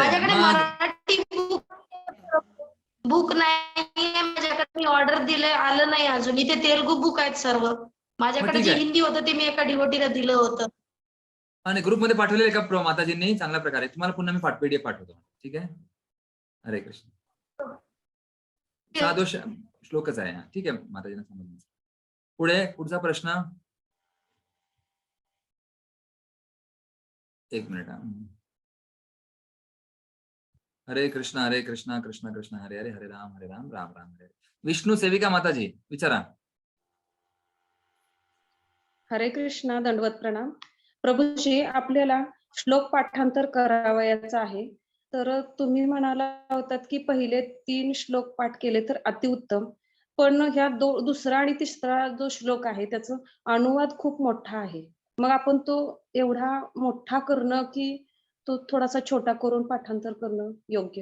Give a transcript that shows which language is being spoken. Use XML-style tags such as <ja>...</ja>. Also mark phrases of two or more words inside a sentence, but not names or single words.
<mr>माझ्याकडे मराठी बुक नाही माझ्याकडे. मी ऑर्डर दिलंय, आलं नाही अजून. इथे तेलुगू बुक आहेत सर्व. माझ्याकडे जे हिंदी होतं ते मी एका डिवोटीला दिलं होतं. आणि ग्रुपमध्ये पाठवलेले का प्रो माताजींनी चांगल्या प्रकारे. तुम्हाला पुन्हा मी PDF पाठवतो. ठीक आहे. हरे कृष्ण. साधो श्लोकच आहे. ठीक आहे, माताजींना समजलं. पुढे पुढचा प्रश्न. एक मिनिट.</mr> <sa>हरे कृष्ण कृष्ण कृष्ण हरे हरे, हरे राम राम राम हरे.</sa> <mr>विष्णू सेविका माताजी विचारा. हरे कृष्णा, दंडवत प्रणाम. प्रभूजी, आपल्याला श्लोक पाठांतर करावयाचा आहे. तर तुम्ही म्हणाला होतात की पहिले 3 श्लोक पाठ केले तर अतिउत्तम. पण ह्या दुसरा आणि तिसरा जो श्लोक आहे त्याचा अनुवाद खूप मोठा आहे. मग आपण तो एवढा मोठा करणं की तो थोडासा छोटा करून पाठांतर करणं योग्य?</mr>